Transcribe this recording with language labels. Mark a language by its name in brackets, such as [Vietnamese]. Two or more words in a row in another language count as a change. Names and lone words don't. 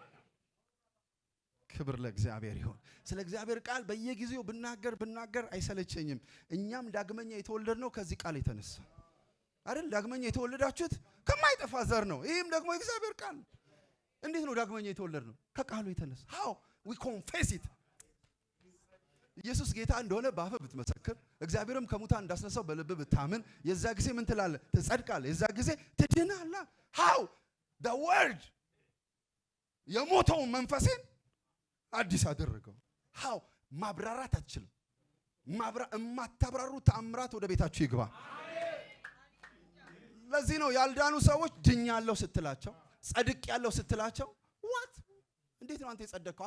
[Amharic] ክብር ለእግዚአብሔር ይሁን። ስለ እግዚአብሔር ቃል በየጊዜው ብናገር አይሰለቸኝም። እኛም ዳግመኛ የተወለድነው ከዚህ ቃል የተነሳ አይደል? ዳግመኛ የተወለዳችሁት ከማይጠፋ ዘር ነው። ይህም ደግሞ የእግዚአብሔር ቃል። እንዴት ነው ዳግመኛ የተወለድነው? ከቃሉ የተነሳ [English] how we confess it። [Amharic] ኢየሱስ ጌታ እንደሆነ በአፍህ ብትመሰክር፣ እግዚአብሔርም ከሙታን እንዳስነሳው በልብህ ብታምን፣ የዛ ጊዜ ምን ትላለህ? ትጸድቃለህ። የዛ ጊዜ ትድናለህ። [English] how the word [Amharic] የሞተውን መንፈሴን አዲስ አደረገው። how ማብራራት አትችልም። የማታብራሩ ተአምራት ወደ ቤታችሁ ይግባ። ለዚህ ነው ያልዳኑ ሰዎች ድኛለሁ ስትላቸው፣ ጸድቅ ያለው ስትላቸው what እንዴት ነው አንተ የጸደቅከው?